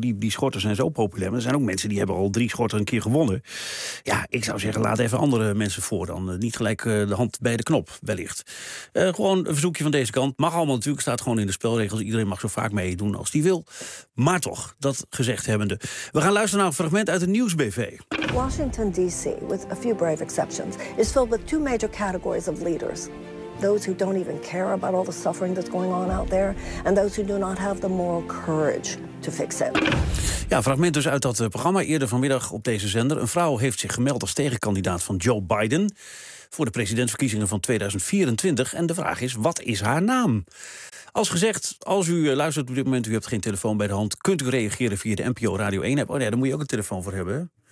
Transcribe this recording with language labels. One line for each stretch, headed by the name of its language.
Dutch: Die schorten zijn zo populair. Maar er zijn ook mensen die hebben al 3 schorten een keer gewonnen. Ja, ik zou zeggen, laat even andere mensen voor dan. Niet gelijk de hand bij de knop, wellicht. Gewoon een verzoekje van deze kant. Mag allemaal natuurlijk, staat gewoon in de spelregels. Iedereen mag zo vaak meedoen als die wil. Maar toch, dat gezegd hebbende. We gaan luisteren naar een fragment uit de nieuwsbv.
English: Washington DC, with a few brave exceptions, is filled with 2 major categories of leaders. those who don't even care about all the suffering that's going on out there, and those who do not have the moral courage to fix it.
Dutch: Ja, fragment dus uit dat programma eerder vanmiddag op deze zender. Een vrouw heeft zich gemeld als tegenkandidaat van Joe Biden voor de presidentsverkiezingen van 2024. En de vraag is, wat is haar naam? Als gezegd, als u luistert op dit moment, u hebt geen telefoon bij de hand, kunt u reageren via de NPO Radio 1 app. Oh nee, daar moet je ook een telefoon voor hebben.